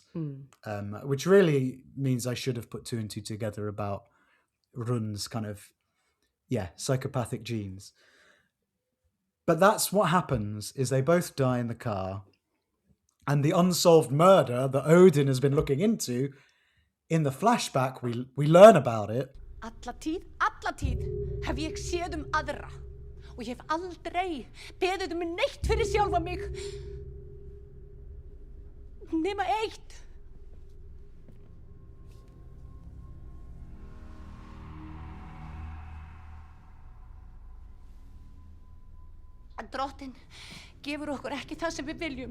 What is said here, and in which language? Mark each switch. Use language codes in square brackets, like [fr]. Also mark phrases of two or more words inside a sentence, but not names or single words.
[en] Which really means I should have put two and two together about Run's kind of, psychopathic genes. But that's what happens, is they both die in the car. And the unsolved murder that Odin has been looking into, in the flashback, we learn about it. [is] Alla tíð hef ég séð aðra og ég hef aldrei beðið neitt fyrir sjálfa mig. Nema eitt. Drottinn gefur okkur ekki það sem við viljum.